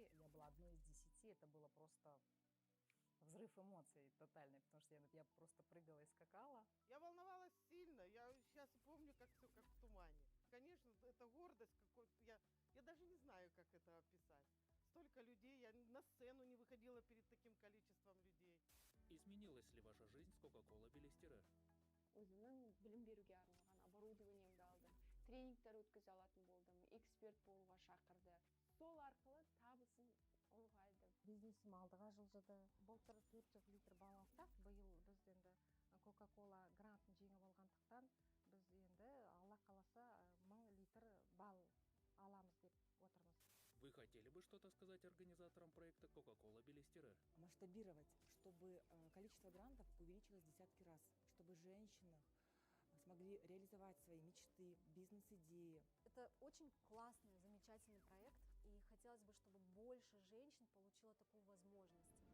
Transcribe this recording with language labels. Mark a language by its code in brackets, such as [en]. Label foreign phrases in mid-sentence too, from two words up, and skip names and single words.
[ru] Я была одной из 10, это было просто взрыв эмоций тотальный, потому что я просто прыгала и скакала. Я волновалась сильно, я сейчас помню, как все как в тумане. Конечно, это гордость какой-то, я даже не знаю, как это описать. Столько людей, я на сцену не выходила перед таким количеством людей. Изменилась ли ваша жизнь с Coca-Cola Belestere? [kk] Өзімнің білім беруге арналған оборудованиемді алдым, тренингтер өткізе алатын болдым, эксперт болуға шақырды. Сол арқылы табысым ұлғайды. Бизнесім алдыға жылжыды. Былтыр 400 литр бал алсақ, биыл біз енді Coca-Cola грантын жеңіп алғандықтан біз енді Алла қаласа 1000 литр бал аламыз деп отырмыз. [ru] Вы хотели бы что-то сказать организаторам проекта Coca-Cola Belestere? Масштабировать, чтобы количество грантов увеличилось в десятки раз, чтобы женщины смогли реализовать свои мечты, бизнес-идеи. Это очень классный, замечательный проект, и хотелось бы, чтобы больше женщин получило такую возможность.